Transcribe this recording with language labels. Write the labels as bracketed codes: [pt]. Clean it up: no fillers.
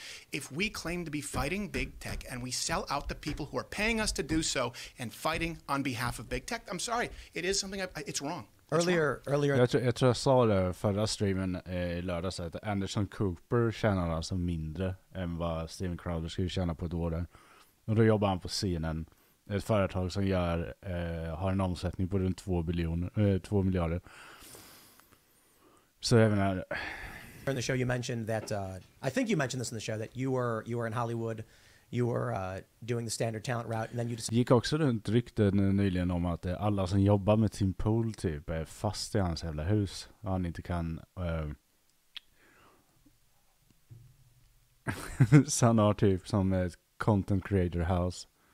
[en] If we claim to be fighting big tech and we sell out the people who are paying us to do so and fighting on behalf of big tech, I'm sorry, it is something it's wrong. Earlier. [sv] Jag tror jag sa det förra streamen i lördags att Anderson Cooper tjänar alltså mindre än vad Steven Crowder skulle tjäna på ett år där. Och då jobbar han på scenen. Ett företag som har en omsättning på runt 2 miljarder. Så jag menar... [en] In the show, you mentioned that I think you mentioned this in the show that you were in Hollywood, you were doing the standard talent route, and then you just [sv] gick också runt rykten nyligen om att alla som jobbar med Tim Pool typ är fast i hans jävla hus och han inte kan så han har typ som ett content creator house.